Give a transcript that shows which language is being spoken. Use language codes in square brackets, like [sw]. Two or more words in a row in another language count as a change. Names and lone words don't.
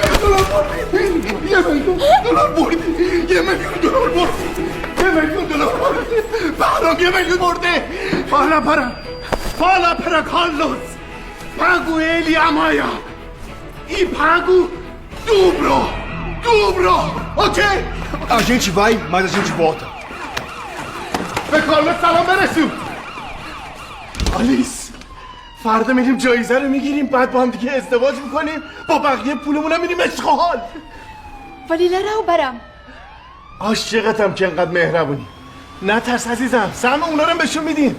[pt] Para, Carlos! Pago ele amanhã! E pago dobro! Ok? A gente vai, mas a gente volta. [fa] Carlos سلام برسون آلیس فردا میریم جایزه رو میگیریم بعد با هم دیگه ازدواج میکنیم با بقیه پولمون هم میریم اشغال ولی لرا برم عاشقتم که انقدر مهربونی نترس عزیزم سهم اونا رو بهشون میدیم